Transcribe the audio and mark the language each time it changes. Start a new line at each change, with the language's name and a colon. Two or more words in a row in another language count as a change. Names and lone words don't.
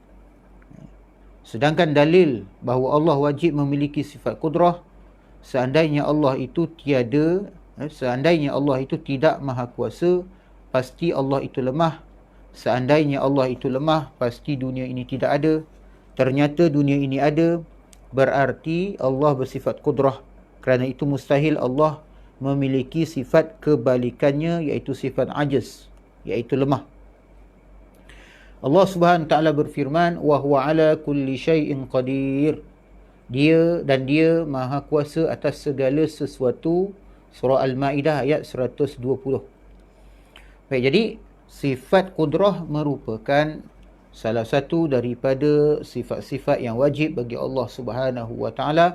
Malay: Sedangkan dalil bahawa Allah wajib memiliki sifat qudrah, seandainya Allah itu seandainya Allah itu tidak Maha Kuasa, pasti Allah itu lemah. Seandainya Allah itu lemah, pasti dunia ini tidak ada. Ternyata dunia ini ada, berarti Allah bersifat qudrah. Kerana itu mustahil Allah memiliki sifat kebalikannya, iaitu sifat ajaz, iaitu lemah. Allah
Arabic: سبحانه تعالى
Malay: berfirman,
Arabic: وهو على كل شيء قدير.
Malay: Dia Maha Kuasa atas segala sesuatu. Surah Al-Maidah ayat 120. Baik, jadi sifat qudrah merupakan salah satu daripada sifat-sifat yang wajib bagi Allah
Arabic: سبحانه وتعالى.